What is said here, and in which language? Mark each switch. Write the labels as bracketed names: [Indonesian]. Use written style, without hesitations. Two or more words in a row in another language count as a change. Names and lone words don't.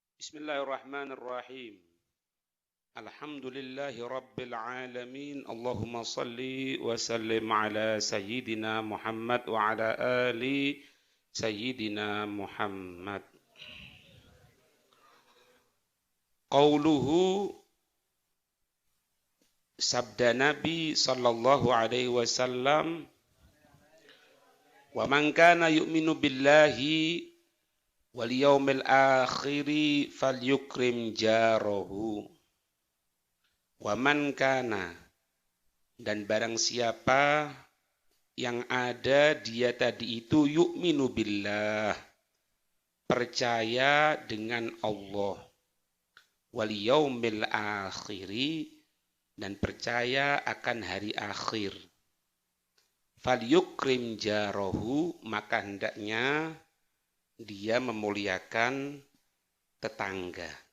[Arabic] بسم الله الرحمن الرحيم الحمد لله رب العالمين. اللهم صل وسلم على سيدنا محمد وعلى آل سيدنا محمد. Qauluhu, [Indonesian] sabda Nabi [Arabic] صلى الله عليه وسلم ومن كان يؤمن بالله واليوم الآخر فليكرم جاره. ومن كان, [Indonesian] dan barang siapa yang ada dia tadi itu [Arabic] يؤمن بالله, [Indonesian] percaya dengan Allah, [Arabic] واليوم الآخر, [Indonesian] dan percaya akan hari akhir, [Arabic] فليكرم جاره, [Indonesian] maka hendaknya dia memuliakan tetangga.